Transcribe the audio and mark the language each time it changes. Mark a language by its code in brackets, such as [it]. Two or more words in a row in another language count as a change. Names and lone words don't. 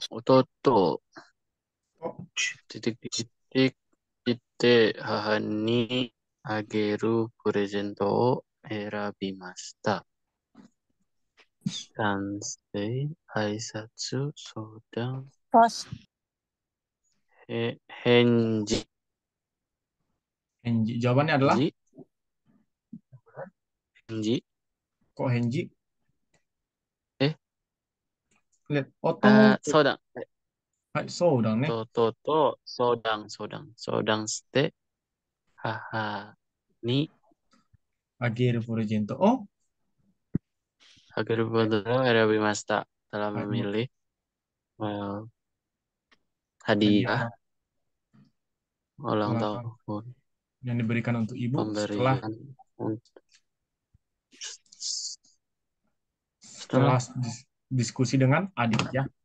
[ja] 弟出てきて、母にあげるプレゼントを選びました。男性、挨拶、相談、 Pos. 返事。 Henji. [id] Jawabannya adalah? [ja] Henji. [id] Kok Henji? Lihat. [ja] 相談。はい、そうだね。弟と相談して、母にあげるプレゼントをあげるプレゼントを選びました。Telah Hai, [id] memilih hadiah ulang ulang tahun tahun yang diberikan untuk ibu setelah diskusi dengan adik ya.